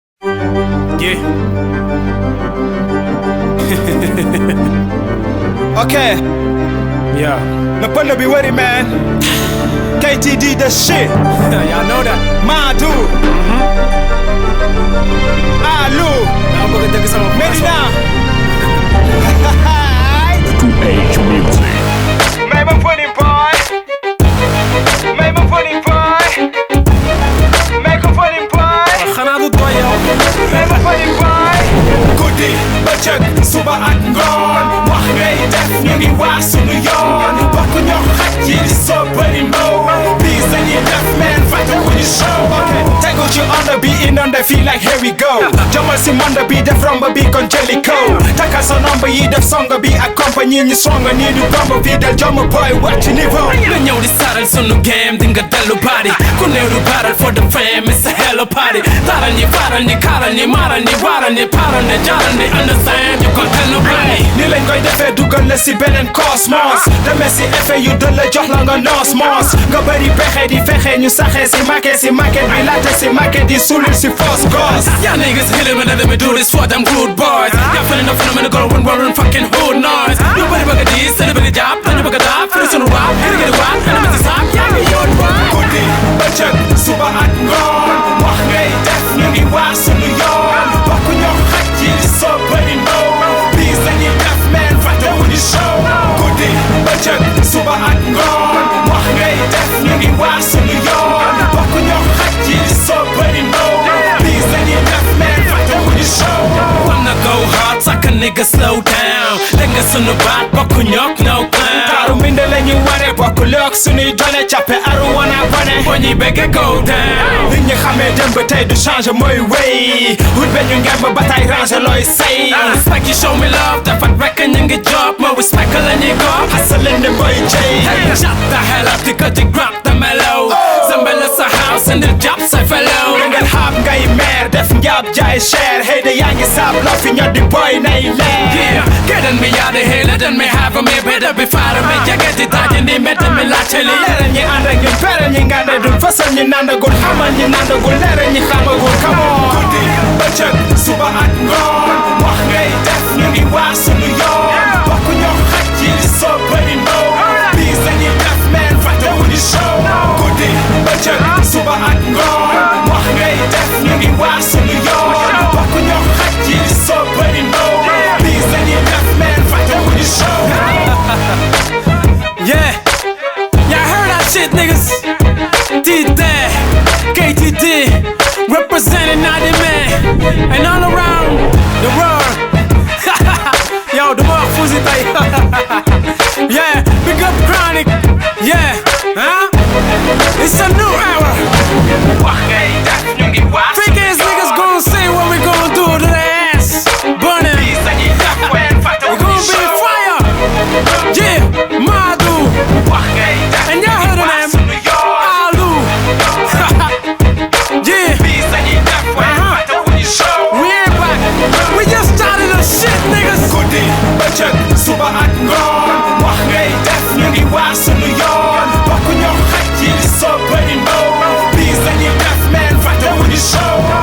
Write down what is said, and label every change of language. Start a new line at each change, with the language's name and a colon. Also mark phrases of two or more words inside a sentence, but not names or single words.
English: Yeah. Ok. Yeah.
Wolof: Na pënd bi wëri, man.
English: K T D the shit. Y'all know that.
Wolof: Madu. Mm-hmm. Alou. Dama bëgg a dégg sama voix. Medina. Two H Music. May ma
English: funny boy.
Wolof: May ma
English: funny boy.
Wolof: May ko
English: funny boy.
Wolof: Waaw, xanaa du doy yow. May ma
English: funny boy.
Wolof: Guddi, bëccëg, suba ak ngoon. Wax ngay def, ñu ngi wax sunu yoon. Bokk ñoo xaj yi di soo bëri mbow. Bis dañuy def, man, fàtte wu ñu show. Ok, tegu ci onda bi, inonde fii
English: like here we go.
Wolof: Jëmal si monde bi, def romb bi, kon jëli ko. Takkal sa nomb yi, def song bi ak compagnie, ñu song nii du gomb bi, del jomb boy, wàcc niveau. Nga ñëw di saral sunu game, di nga dellu bari. Ku néew du baral
English: for the fame, it's a hell of party.
Wolof: Taral ñi, faral ñi, kaaral ñi, maaral ñi, waaral ñi, paaral ñi, jaaral ñi,
English: understand, you gon' tell nobody.
Wolof: Ni lañ koy defee, dugal la si beneen cosmos. Demee si effet yu dëll, jox la nga noos moos. Nga bëri pexe di fexe, ñu saxee si maquette, si maquette bi laajte si maquette yi sulul si
French: fausse gosse.
English: Y'all niggas killing me, let me do this for them good boys. Y'all feeling the phenomenon, go run, run, run, fucking hood noise.
Wolof: Ñu bëri bëgg a diis, te ñu bëgg a jàpp, te ñu bëgg a daap, firi sunu rap, firi gën a waat, te ñu bëgg a saap, yaa ngi yoon boy. Guddi, bëccëg, suba ak ngoon, wax ngay def, ñu ngi wax sunu yoon. Bokk ñoo xaj yi di soo bëri mbow. Bis dañuy def, man, fàtte wu ñu show. Guddi, bëccëg, suba ak ngoon, wax ngay def, ñu ngi wax sunu yoon. Bokk ñoo xaj yi di soo bëri mbow. Bis dañuy def, man, fàtte wu ñu show.
English: Wanna go hard, suck a nigga, slow down.
Wolof: Dégg nga sunu baat, bokk ñook
English: no clown.
Wolof: Taaru mbind la ñu waree, bokk look sunuy doole, cappe aru wana bone. Boo ñuy bëgg
English: go down.
Wolof: Nit ñi xamee démb tey du changer mooy wéy. Wut be ñu ngemb ba tey ranger looy say.
English: I respect you, show me love,
Wolof: dafa rek ñu ngi job, ma respect la ñuy go.
English: Hustle in the boy J. Hey, shut the hell up,
Wolof: di ko di
English: grab the mellow. Oh. Zambala sa house and the job sa fellow.
Wolof: Nga xaab ngay meer, def njaab jaay cher. Hey, de yaa ngi saab, loo fi ñor di boy nay leer.
English: Yeah, getting me out of here, letting me have a me, better be far me.
Wolof: Jege di daje ni, mbedd mi laajte li. Leeral ñi ànd ak ñun, peral ñi ngànde dul, fësal ñi nandagul, xamal ñi nandagul, leeral ñi xamagul,
English: come on.
Wolof: Guddi, bëccëg, suba ak ngoon, wax ngay def, ñu ngi wax sunu yoon. Bokk ñoo xaj yi di soo bëri mbow. Bis dañuy def, man, fàtte wu ñu show. Guddi, bëccëg, suba ak ngoon, wax ngay def, ñu ngi wax sunu yoon. Bokk ñoo xaj yi di soo bëri mbow. Bis dañuy def, man, fàtte wu ñu show.
English: Yeah, y'all heard that shit, niggas. D-Day, K T D, representing ninety men, and all around the world. Yo, the more Fuzi tay. Yeah, big up Chronic. Yeah, huh? It's a new era.
Wolof: Wax ngay def, ñu ngi wax
English: Fake ass niggas gonna say what we gonna do to their ass. Burn it.
Wolof: Bis dañuy def, man, fàtte wu
English: We gonna
Wolof: ñu
English: be show. fire. Yeah,
Wolof: Madu. Wax ngay def,
English: And y'all heard of
Wolof: ñu ngi wax
English: them.
Wolof: sunu yoon.
English: Alou. Yeah.
Wolof: Bis dañuy def, man, Uh-huh. fàtte wu ñu show.
English: We ain't back. We just started the shit, niggas.
Wolof: Guddi, bëccëg, suba ak ngoon, wax ngay def, ñu ngi wax sunu yoon. Bokk ñoo xaj yi di soo bëri mbow. Bis dañuy def, man, fàtte wu ñu show.